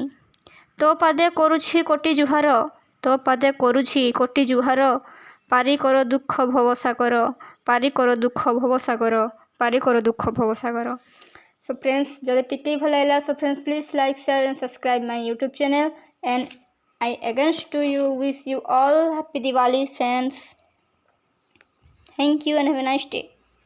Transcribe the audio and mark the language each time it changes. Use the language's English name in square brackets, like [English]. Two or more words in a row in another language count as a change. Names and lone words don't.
[Odia] ତୋ ପାଦେ କରୁଛି କୋଟି ଜୁହାର, ତୋ ପାଦେ କରୁଛି କୋଟି ଜୁହାର, ପାରି କର ଦୁଃଖ ଭବସାଗର, ପାରି କର ଦୁଃଖ ଭବସାଗର, ପାରି କର ଦୁଃଖ ଭବସାଗର। [English] So friends, [Odia] ଯଦି ଟିକେ ଭଲ ଲାଗିଲା [English] so friends please like share and subscribe my YouTube channel and I against to you wish you all happy Diwali friends. Thank you and have a nice day.